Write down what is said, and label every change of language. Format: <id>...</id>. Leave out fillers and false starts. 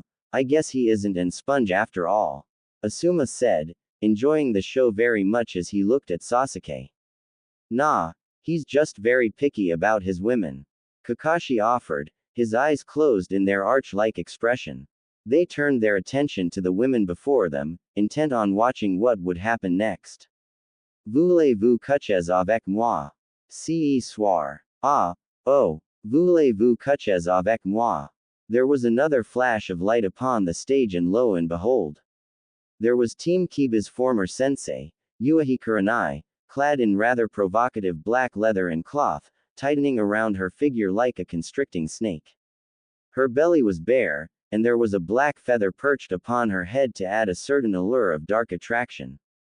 <en>I guess he isn't an sponge after all. Asuma said, enjoying the show very much as he looked at Sasuke. Nah, he's just very picky about his women. Kakashi offered, his eyes closed in their arch-like expression. They turned their attention to the women before them, intent on watching what would happen next.</en> <fr>Voulez-vous coucher avec moi? Ce soir. Ah, oh, voulez-vous coucher avec moi?</fr> <en>There was another flash of light upon the stage and lo and behold. There was Team Kiba's former sensei, Yuahi Kurenai, clad in rather provocative black leather and cloth, tightening around her figure like a constricting snake. Her belly was bare, and there was a black feather perched upon her head to add a certain allure of dark attraction.</en>